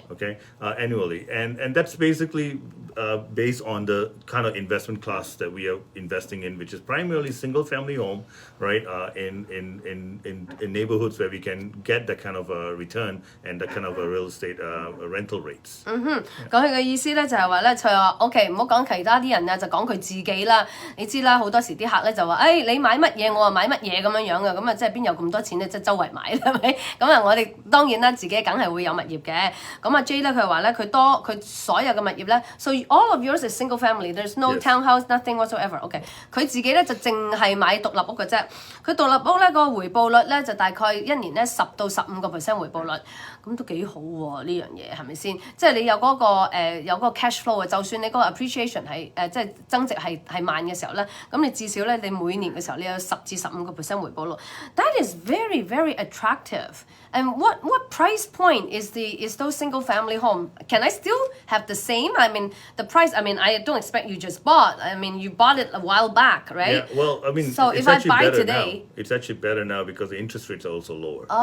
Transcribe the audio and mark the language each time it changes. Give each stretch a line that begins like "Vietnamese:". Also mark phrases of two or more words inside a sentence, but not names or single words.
English: Annually, and that's basically based on the kind of investment class that we are investing in, which is primarily single-family home, right? In neighborhoods where we can get that kind of a return and that kind of a real estate rental rates.
Cantonese: 講佢嘅意思咧就係話咧，佢話 OK， 唔好講其他啲人啊，就講佢自己啦。你知啦，好多時啲客咧就話，你買乜嘢，我話買乜嘢咁樣嘅，咁啊即係邊有咁多錢咧？即係周圍買係咪？咁啊，我哋當然啦，自己梗係會有物業嘅。咁啊 Jey 咧佢話咧，佢所有嘅物業咧 ，
English: so all of yours is single family. There's no townhouse, nothing whatsoever.
Cantonese: OK， 佢自己咧就淨係買獨立屋嘅啫。佢獨立屋咧個回報率咧就大概一年咧10到15% 回報率，咁都幾好喎呢樣嘢係咪先？即係你有嗰個
English: cash flow
Cantonese: 啊，就算你嗰個 appreciation 係即係增值係慢嘅時候咧，咁你至少咧你每年嘅時候你有10至15% 回報率。
English: That is very very attractive. And what price point is those single family home? Can I still have the same? I mean, the price. I mean, I don't expect you just bought. I mean, you bought it a while back, right? Yeah. Well, I mean, so if I buy today, it's actually better now because the interest rates are also lower.